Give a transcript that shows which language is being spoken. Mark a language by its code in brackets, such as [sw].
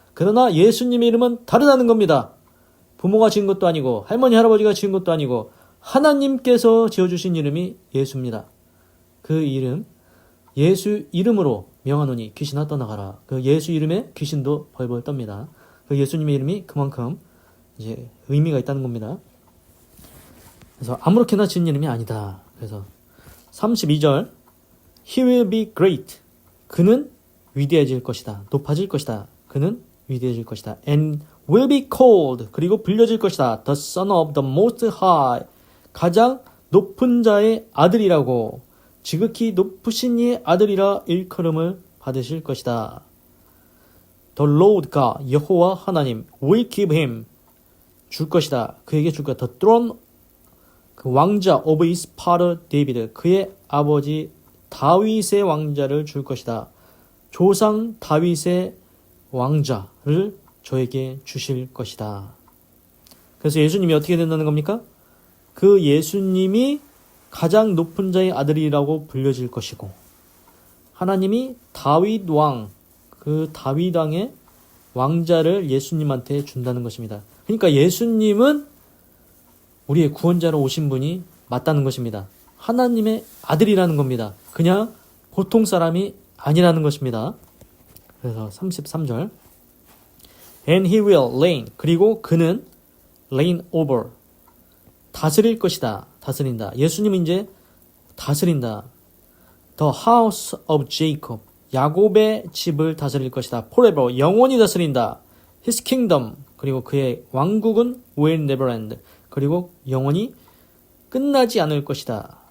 [ko] 그러나 예수님의 이름은 다르다는 겁니다. 부모가 지은 것도 아니고 할머니 할아버지가 지은 것도 아니고 하나님께서 지어주신 이름이 예수입니다. 그 이름, 예수 이름으로 명하노니 귀신아 떠나가라. 그 예수 이름에 귀신도 벌벌 떱니다. 그 예수님의 이름이 그만큼 이제 의미가 있다는 겁니다. 그래서 아무렇게나 지은 이름이 아니다. 그래서 32절 [en] He will be great. [ko] 그는 위대해질 것이다. 높아질 것이다. 그는 위대해질 것이다. [en] And will be called. [ko] 그리고 불려질 것이다. [en] The Son of the Most High. [ko] 가장 높은 자의 아들이라고. 지극히 높으신 이의 아들이라 일컬음을 받으실 것이다. [en] The Lord God, [ko] 여호와 하나님 [en] will give him. [ko] 줄 것이다. 그에게 줄 것이다. [en] The throne, [ko] 그 왕자 [en] of his father David. [ko] 그의 아버지 다윗의 왕자를 줄 것이다. 조상 다윗의 왕자를 저에게 주실 것이다. 그래서 예수님이 어떻게 된다는 겁니까? 그 예수님이 가장 높은 자의 아들이라고 불려질 것이고, 하나님이 다윗 왕, 그 다윗 왕의 왕자를 예수님한테 준다는 것입니다. 그러니까 예수님은 우리의 구원자로 오신 분이 맞다는 것입니다. 하나님의 아들이라는 겁니다. 그냥 보통 사람이 아니라는 것입니다. 그래서 33절 [en] And he will reign. [ko] 그리고 그는 [en] reign over. [ko] 다스릴 것이다. 다스린다. 예수님은 이제 다스린다. [en] The house of Jacob. [ko] 야곱의 집을 다스릴 것이다. [en] forever. [ko] 영원히 다스린다. [en] His kingdom. [ko] 그리고 그의 왕국은 [en] will never end. [ko] 그리고 영원히 끝나지 않을 것이다.